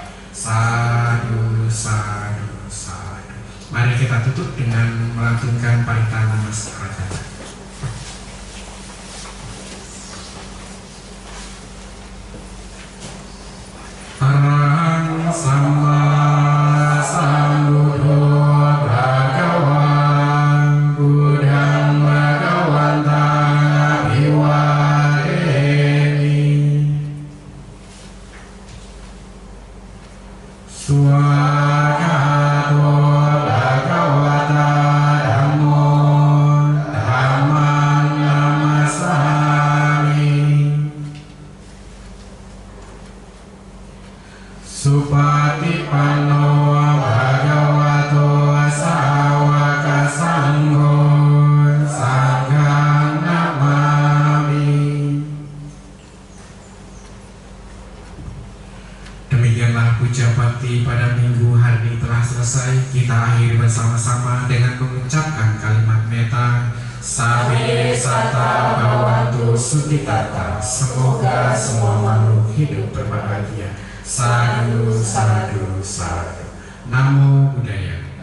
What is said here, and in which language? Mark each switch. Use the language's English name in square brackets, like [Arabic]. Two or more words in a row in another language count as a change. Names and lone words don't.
[Pali] Sadu, sadu, sadu. [Indonesian] Mari kita tutup dengan melantunkan Paritana Mas Pradana. [Pali] Sama Sambuddho Bhagawan Buddhang Bhagawantang Abhiwademi. Swakato Bhagavata Dhammo Dhammang Namasami. Supatipanno Bhagavato Sawaka Sangho Sanghang Namami. [Indonesian] Demikianlah puja bakti pada minggu hari ini telah selesai. Kita akhiri bersama-sama dengan mengucapkan kalimat metta. [Pali] Sabe sata bhavantu sukhitata. [Indonesian] Semoga semua makhluk hidup berbahagia. [Pali] Sadhu, sadhu, sadhu. Namo Buddhaya.